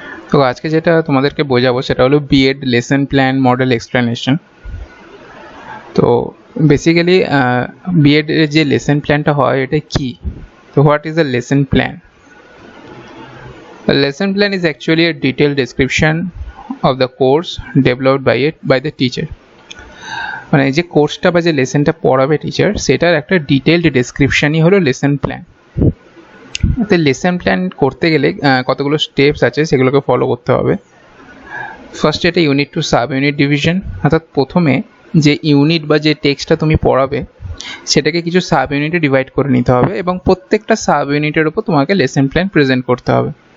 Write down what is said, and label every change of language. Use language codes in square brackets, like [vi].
[bn] তো আজকে যেটা তোমাদেরকে বোঝাবো সেটা হলো B Ed lesson plan model explanation. তো বেসিক্যালি বিএড এর যে লেসন প্ল্যানটা হয় এটা কি? [en] তো what is a lesson plan? A lesson plan is actually a detailed description of the course developed by the teacher. [bn] মানে যে কোর্সটা বা যে লেসনটা পড়াবে টিচার সেটার একটা ডিটেলড ডেসক্রিপশনই হলো লেসন প্ল্যান। তো লেসন প্ল্যান করতে গেলে কতগুলো স্টেপস আছে সেগুলোকে ফলো করতে হবে। ফার্স্ট এটা unit two sub unit division, অর্থাৎ প্রথমে যে ইউনিট বা যে টেক্সটটা তুমি পড়াবে সেটাকে কিছু সাব ইউনিটে ডিভাইড করে নিতে হবে এবং প্রত্যেকটা সাব ইউনিটের উপর তোমাকে লেসন প্ল্যান প্রেজেন্ট করতে হবে।